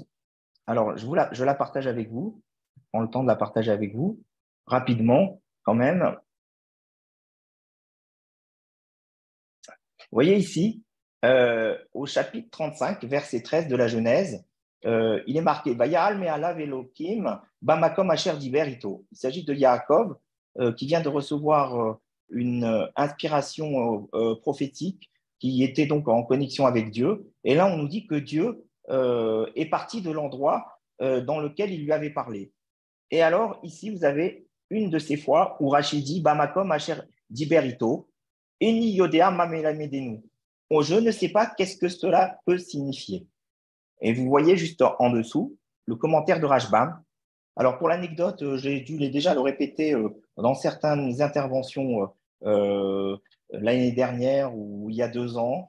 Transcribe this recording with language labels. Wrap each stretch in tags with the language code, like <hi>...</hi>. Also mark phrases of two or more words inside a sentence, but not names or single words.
<fr>Alors, je la partage avec vous, je prends le temps de la partager avec vous, rapidement quand même. Vous voyez ici, au chapitre 35, verset 13 de la Genèse, il est marqué</fr> <he>ויעל מעליו אלהים במקום אשר דבר אתו.</he> <fr>Il s'agit de Yaakov qui vient de recevoir une inspiration prophétique qui était donc en connexion avec Dieu. Et là, on nous dit que Dieu est parti de l'endroit dans lequel il lui avait parlé. Et alors, ici, vous avez une de ces fois où Rachid dit</fr> <he>במקום אשר דבר אתו. איני יודע מה מלמדנו.</he> <fr>Bon, je ne sais pas qu'est-ce que cela peut signifier. Et vous voyez juste en dessous le commentaire de Rashbam. Alors, pour l'anecdote, j'ai dû déjà le répéter dans certaines interventions l'année dernière ou il y a 2 ans.</fr>